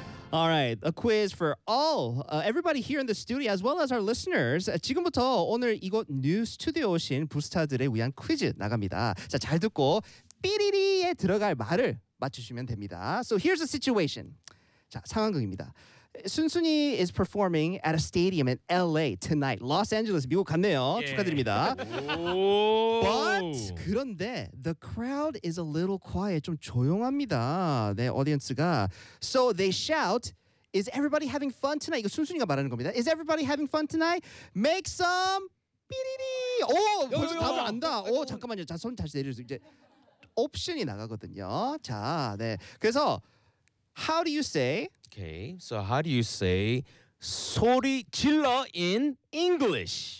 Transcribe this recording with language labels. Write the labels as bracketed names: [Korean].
[English] All right, a quiz for all, everybody here in the studio, as well as our listeners. [Korean] 지금부터 오늘 이곳 뉴 스튜디오 오신 부스타들에 위한 퀴즈 나갑니다. 자, 잘 듣고 삐리리에 들어갈 말을 맞추시면 됩니다. [English] So here's the situation. [Korean] 자, 상황극입니다. [English] 순순이 is performing at a stadium in LA tonight. [Korean] Los Angeles, 미국 갔네요. Yeah. 축하드립니다. [English] But, [Korean] 그런데 [English] the crowd is a little quiet. [Korean] 좀 조용합니다. 네, 오디언스가. [English] So they shout, is everybody having fun tonight? [Korean] 이거 순순이가 말하는 겁니다. [English] Is everybody having fun tonight? Make some 삐리리. [Korean] 오, 벌써 답을 안다. 오, 잠깐만요. 자, 손 다시 내려주세요. 이제 옵션이 나가거든요. 자, 네. 그래서 [English] how do you say? Okay, so how do you say [Korean] 소리 질러 [English] in English?